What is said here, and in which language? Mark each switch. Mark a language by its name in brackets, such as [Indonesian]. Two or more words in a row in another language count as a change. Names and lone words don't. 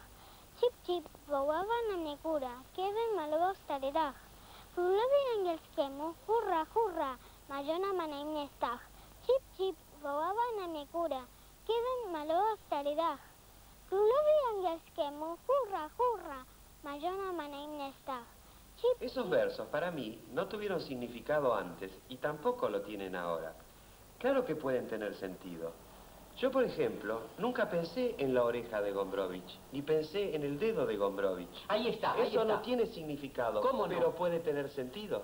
[Polish] Cip, cip, wołała na mnie góra, kiedy malował stary dach. Królowie angielskiemu hurra, hurra, marzona ma na imię Stach. Cip, cip, wołała na mnie góra, kiedy malował stary dach. Królowie angielskiemu hurra, hurra, marzona ma na imię Stach. Chip, [Spanish] Esos versos para mí no tuvieron significado antes y tampoco lo tienen ahora. Claro que pueden tener sentido. Yo, por ejemplo, nunca pensé en la oreja de Gombrowicz, ni pensé en el dedo de Gombrowicz. Ahí está, ahí Eso está. no tiene significado, ¿Cómo no? pero puede tener sentido.